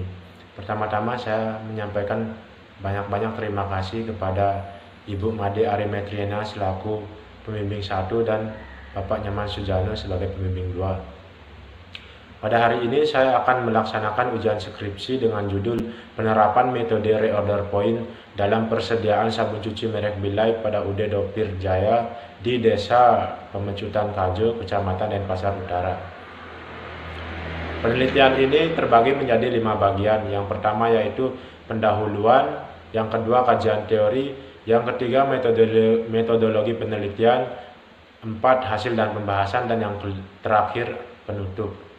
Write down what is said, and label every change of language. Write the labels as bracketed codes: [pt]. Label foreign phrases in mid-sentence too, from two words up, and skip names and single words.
[id] Pertama-tama saya menyampaikan banyak-banyak terima kasih kepada Ibu Made Arimetriana selaku pembimbing 1 dan Bapak Nyaman Sujano sebagai pembimbing 2. Pada hari ini saya akan melaksanakan ujian skripsi dengan judul Penerapan Metode Reorder Point dalam Persediaan Sabun Cuci merek Bilai pada UD Dopir Jaya di Desa Pemecutan Kajo, Kecamatan Denpasar Utara. Penelitian ini terbagi menjadi 5 bagian. Yang pertama yaitu pendahuluan, yang kedua kajian teori, yang ketiga metodologi penelitian, 4 hasil dan pembahasan, dan yang terakhir penutup.